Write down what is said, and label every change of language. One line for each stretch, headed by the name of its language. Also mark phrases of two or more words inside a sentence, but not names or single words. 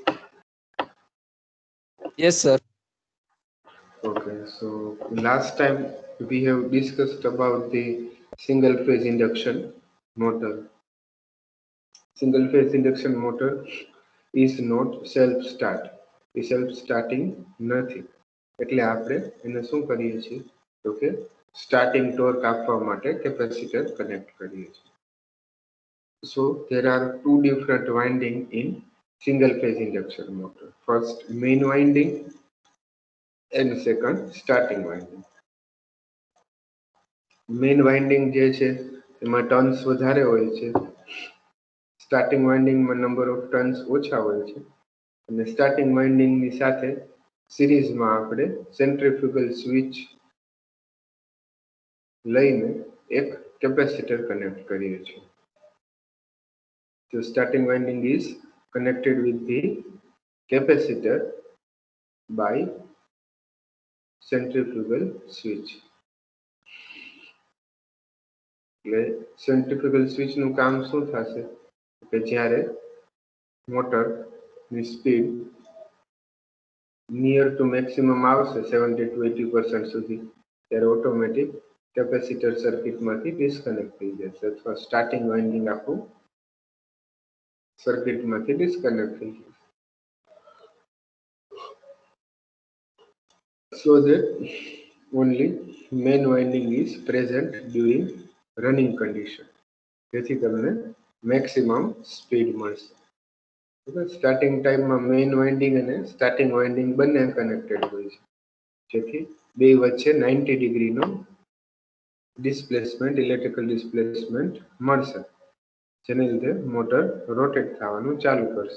English: Yes, sir. Okay, so last time we have discussed about the single phase induction motor. Single phase induction motor is not self start.
Gujarati: એ
English: self starting
Gujarati: નથી. એટલે આપણે એને શું કરીએ છીએ તો કે
English: starting torque
Gujarati: આપવા માટે
English: capacitor connect
Gujarati: કરીએ છીએ.
English: So there are two different winding in single phase induction motor. First main winding and second starting winding. main winding
Gujarati: જે છે એમાં ટર્ન્સ વધારે હોય છે, સ્ટાર્ટિંગ વાઇન્ડિંગમાં
English: number of turns
Gujarati: ઓછા હોય છે અને સ્ટાર્ટિંગ વાઇન્ડિંગની સાથે સિરીઝમાં આપણે
English: centrifugal switch
Gujarati: લઈને એક
English: capacitor connect
Gujarati: કરીએ છીએ.
English: So starting winding is connected with the capacitor by centrifugal switch.
Gujarati: એટલે સેન્ટ્રીફ્યુગલ સ્વિચનું કામ શું થશે કે જ્યારે મોટરની સ્પીડ
English: near to maximum
Gujarati: આવશે 70 to 80% સુધી ત્યારે
English: automatic capacitor
Gujarati: સર્કિટમાંથી ડિસ્કનેક્ટ થઈ જશે અથવા
English: starting winding
Gujarati: આખું સર્કિટમાંથી ડિસ્કનેક્ટ થઈ જશે.
English: So that only main winding is present during running condition,
Gujarati: જેથી તમને મેક્સિમમ સ્પીડ મળશે. સ્ટાર્ટિંગ ટાઈમમાં
English: main winding
Gujarati: અને
English: starting winding
Gujarati: બંને કનેક્ટેડ હોય છે, જેથી બે વચ્ચે 90 ડિગ્રીનો
English: displacement electrical displacement
Gujarati: મળશે, જેને લીધે મોટર રોટેટ થવાનું ચાલુ કરશે.